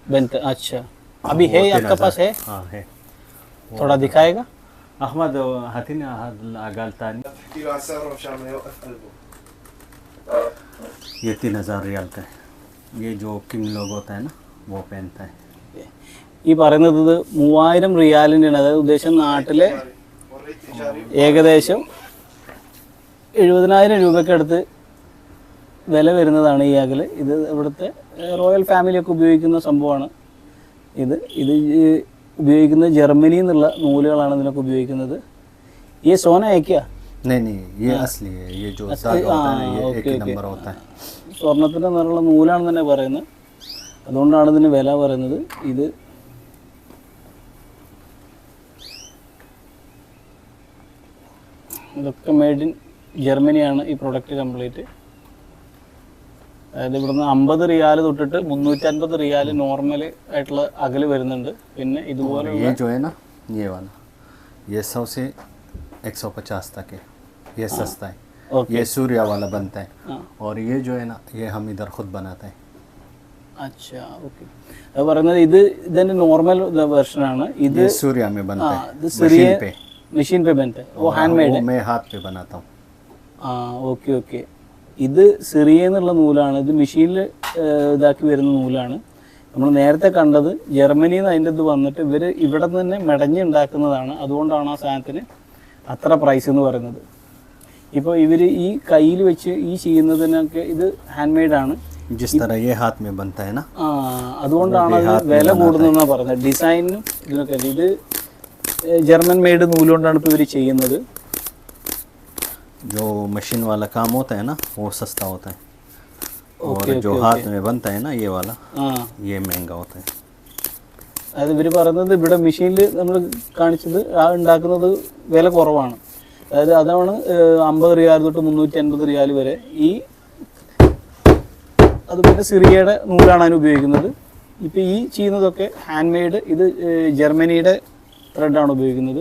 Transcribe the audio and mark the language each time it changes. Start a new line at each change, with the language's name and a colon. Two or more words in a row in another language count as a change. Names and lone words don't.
Hindi: अच्छा, अभी है आपका पास है? हाँ, है। थोड़ा दिखाएगा? अहमद हाथीन आगालतानी, ये 3000 रियाल का है। ये जो किंग लोग होता है ना, वो पहनता है।
Malayalam: ഈ പറയുന്നത് ഇത് 3000 റിയാലിൻ്റെയാണ്. അതായത് ഉദ്ദേശം നാട്ടിലെ ഏകദേശം 70,000 രൂപയ്ക്ക് അടുത്ത് വില വരുന്നതാണ് ഈ അകല്. ഇത് ഇവിടുത്തെ റോയൽ ഫാമിലിയൊക്കെ ഉപയോഗിക്കുന്ന സംഭവമാണ്. ഇത് ഉപയോഗിക്കുന്നത് ജർമ്മനിയിൽ നിന്നുള്ള നൂലുകളാണ് ഇതിനൊക്കെ ഉപയോഗിക്കുന്നത്. ഈ സോന അയക്കുക?
Hindi: नहीं, ये असली है। ये जो धागा होता है ना, ये 1 नंबर होता है।
Malayalam: സ്വർണത്തിൻ്റെ നിറമുള്ള നൂലാണെന്ന് തന്നെ പറയുന്നത്. അതുകൊണ്ടാണ് ഇതിന് വില പറയുന്നത്. ഇതൊക്കെ
English: made in
Malayalam: ജർമ്മനിയാണ് ഈ
English: product complete.
Malayalam: അതായത് ഇവിടുന്ന് 50 റിയാൽ തൊട്ടിട്ട് 350 റിയാൽ നോർമൽ ആയിട്ടുള്ള അകല് വരുന്നുണ്ട്. പിന്നെ ഇതുപോലെ
Hindi: ये जो है ना, ये वाला, ये 100 से 150 तक है। ये सस्ता है। ये सूर्या वाला बनता है। और ये जो है ना, ये हम इधर खुद बनाते हैं। अच्छा, ओके.
Malayalam: അത് പറയുന്നത് ഇതിന്റെ
English: normal version.
Malayalam: ഇത്
Hindi: सूर्या में बनता है, मशीन पे बनता है, वो हैंडमेड है। मैं हाथ पे बनाता हूँ।
Malayalam: ഓക്കെ ഓക്കെ. ഇത് സിറിയ എന്നുള്ള നൂലാണ്. ഇത് മെഷീനിൽ ഇതാക്കി വരുന്ന നൂലാണ്. നമ്മൾ നേരത്തെ കണ്ടത് ജർമ്മനിയിൽ നിന്ന് അതിൻ്റെ ഇത് വന്നിട്ട് ഇവർ ഇവിടെ തന്നെ മെടഞ്ഞ് ഉണ്ടാക്കുന്നതാണ്. അതുകൊണ്ടാണ് ആ സാധനത്തിന് അത്ര പ്രൈസ് എന്ന് പറയുന്നത്. ഇപ്പോൾ ഇവർ ഈ കയ്യിൽ വെച്ച് ഈ ചെയ്യുന്നതിനൊക്കെ ഇത്
English: hand made.
Hindi: जिस तरह ये हाथ में बनता है ना,
Malayalam: അതുകൊണ്ടാണ് അത് വില കൂടുന്നതെന്നാണ് പറയുന്നത്. ഡിസൈനും ഇതിനൊക്കെ ഇത്
English: German made
Malayalam: നൂലുകൊണ്ടാണ് ഇപ്പോൾ ഇവർ ചെയ്യുന്നത്.
Hindi: जो मशीन वाला काम होता है ना, वो सस्ता होता है। और जो हाथ में बनता है ना, ये वाला, ये महंगा होता है।
Malayalam: അതായത് ഇവർ പറയുന്നത് ഇവിടെ മെഷീനിൽ നമ്മൾ കാണിച്ചത് ഉണ്ടാക്കുന്നത് വില കുറവാണ്. അതായത് അതാണ് 50 റിയാൽ തൊട്ട് 350 റിയാൽ വരെ. അതുപോലെ സിറിയയുടെ നൂലാണ് അതിന് ഉപയോഗിക്കുന്നത്. ഇപ്പോൾ ഈ ചെയ്യുന്നതൊക്കെ
English: hand made,
Malayalam: ഇത് ജർമ്മനിയുടെ ത്രെഡാണ് ഉപയോഗിക്കുന്നത്.